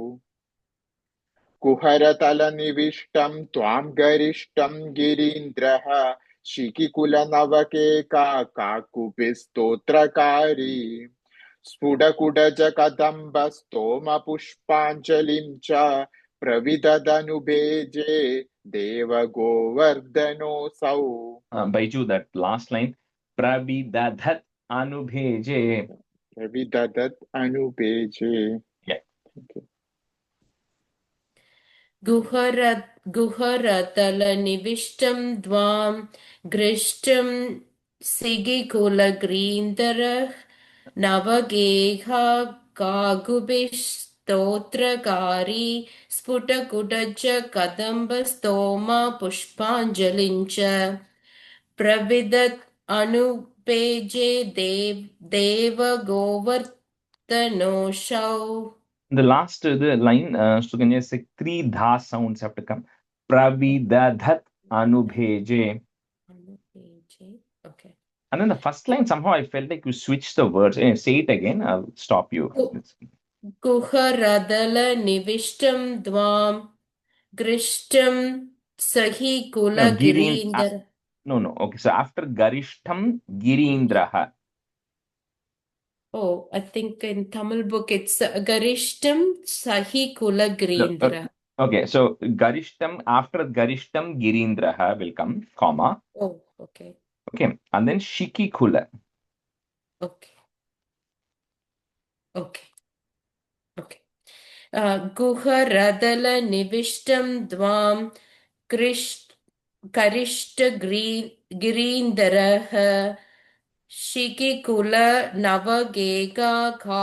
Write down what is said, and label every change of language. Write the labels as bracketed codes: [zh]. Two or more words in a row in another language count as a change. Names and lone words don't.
[sa] कुहरतलनिविष्टं त्वां गरिष्ठं गिरीन्द्रः शिखिकुलनवकेका काकुभिस्तोत्रकारी स्फुटकुडजकदम्बस्तोमपुष्पाञ्जलिं च प्रविददनुभेजे देवगोवर्धनोऽसौ. [en] Baiju, that last line. [sa] प्रविदधत् अनुभेजे. प्रविददत् अनुभेजे. [en] Yeah. Okay. [sa] गुहरतलनिविष्टं द्वां गृष्टं सिगिकुलग्रीन्दरः नवगेहा कागुभिस्तोत्रकारी स्फुटकुटज कदम्बस्तोमा पुष्पाञ्जलिं च प्रविदत् अनुपेजे देवगोवर्धनोऽसौ. [en] The last the line, Suganya said 3 dha sounds have to come. [sa] प्रविदधत् अनुभेजे. [en] Okay. And then the first line, somehow I felt like you switched the words. Say it again, I'll stop you. [sa] कुहरदल निविष्टं द्वं ग्रिष्टं सहि कुल गिरीन्द्र. [en] No. Okay, so after [sa] गरिष्ठं गिरीन्द्रः. [en] Oh, I think in Tamil book it's [sa] गरिष्ठं सहि कुल गिरीन्द्र. [en] Okay, so Garishtham, after [sa] गरिष्ठं गिरीन्द्रः [en] will come, comma. Oh, okay. Okay, and then [sa] शिखि कुल. [en] Okay. [sa] गुहरदल निविष्टं द्वं करिष्ट गिरीन्दरः शिखिकुल नवगेग